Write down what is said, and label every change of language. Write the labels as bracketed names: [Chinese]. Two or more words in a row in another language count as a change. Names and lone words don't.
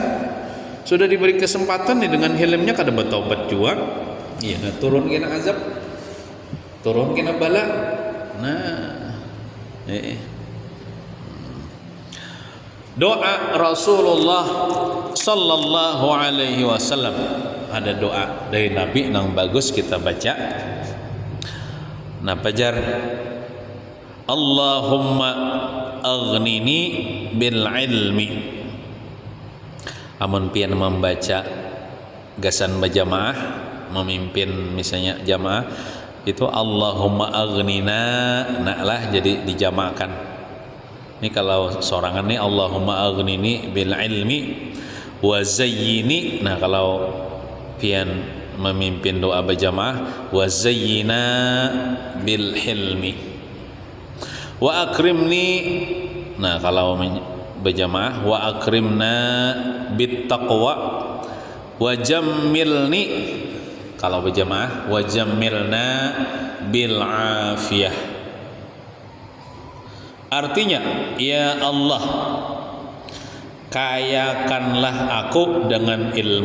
[Banjar] Sudah diberi kesempatan nih dengan hilimnya kada bertobat juga, iya turun kena azab, turun kena bala. Doa Rasulullah [Arabic] صلى الله عليه وسلم, [Banjar] ada doa dari Nabi yang bagus kita baca. Nah, [Arabic] pajar اللهم أغنني بالعلم. [Banjar] Amun pian membaca gasan berjamaah, memimpin misalnya jamaah itu [Arabic] اللهم أغننا, [Banjar] naklah jadi dijamakan. Ini kalau sorangan nih [Arabic] اللهم أغنني بالعلم وزيني. [Banjar] Nah, kalau pian memimpin doa berjamaah [Arabic] وزيننا بالحلم وأكرمني. [Banjar] Nah, kalau berjamaah [Arabic] وأكرمنا بالتقوى وجملني. [Banjar] Kalau berjamaah [Arabic] وجملنا بالعافية. [Banjar] Artinya, ya Allah, kayakanlah aku dengan ilmu.